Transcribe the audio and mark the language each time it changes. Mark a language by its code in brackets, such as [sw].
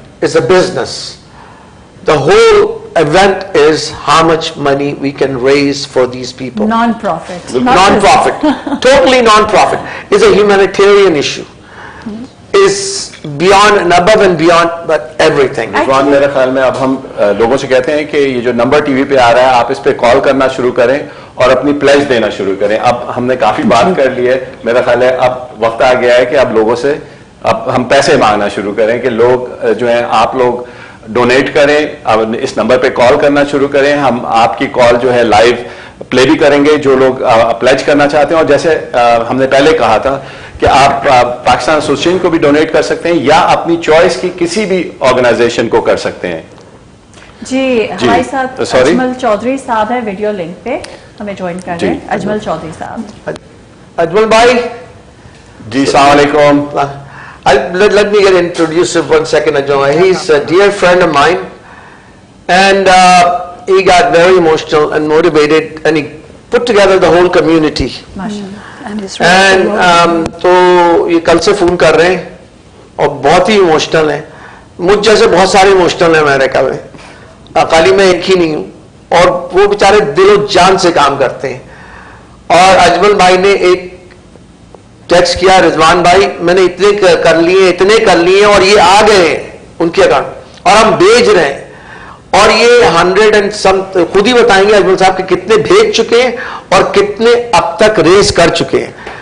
[en] It's a business. The whole event is how much money we can raise for these people. Non-profit. Non-profit. Totally non-profit. It's a humanitarian issue. is beyond and above and beyond but everything. [ur] رضوان میرے خیال میں اب ہم لوگوں سے کہتے ہیں کہ یہ جو نمبر ٹی وی پہ آ رہا ہے آپ اس پہ کال کرنا شروع کریں اور اپنی پلیج دینا شروع کریں. اب ہم نے کافی بات کر لی ہے, میرا خیال ہے اب وقت آ گیا ہے کہ اب لوگوں سے اب ہم پیسے مانگنا شروع کریں کہ لوگ جو ہیں آپ لوگ ڈونیٹ کریں, اب اس نمبر پہ کال کرنا شروع کریں. ہم آپ کی کال جو ہے لائیو پلے بھی کریں گے جو لوگ پلیج کرنا چاہتے ہیں. اور جیسے ہم نے پہلے کہا تھا کہ آپ پاکستان ایسوسیشن کو بھی ڈونیٹ کر سکتے ہیں یا اپنی چوائس کی کسی بھی آرگنائزیشن کو کر سکتے ہیں. جی ہمارے ساتھ اجمل چودھری صاحب ہے ویڈیو لنک پہ, ہمیں جوائن کر رہے ہیں. اجمل چودھری صاحب. اجمل بھائی جی السلام علیکم. [en] let me get introduced for 1 second. Ajmal, he's a dear friend of mine, and he got very emotional and motivated, and he put together the whole community. [ur] And تو یہ کل سے فون کر رہے ہیں اور بہت ہی ایموشنل ہیں. مجھ جیسے بہت سارے ایموشنل ہیں امریکہ میں, خالی میں ایک ہی نہیں ہوں, اور وہ بیچارے دل و جان سے کام کرتے ہیں. اور اجمل بھائی نے ایک ٹیکسٹ کیا, رضوان بھائی میں نے اتنے کر لیے اور یہ آ گئے ہیں ان کے اکاؤنٹ اور ہم بھیج رہے ہیں, اور یہ 100 [en] and some [ur] خود ہی بتائیں گے اجمل صاحب کہ کتنے بھیج چکے ہیں اور کتنے اب تک ریز کر چکے ہیں.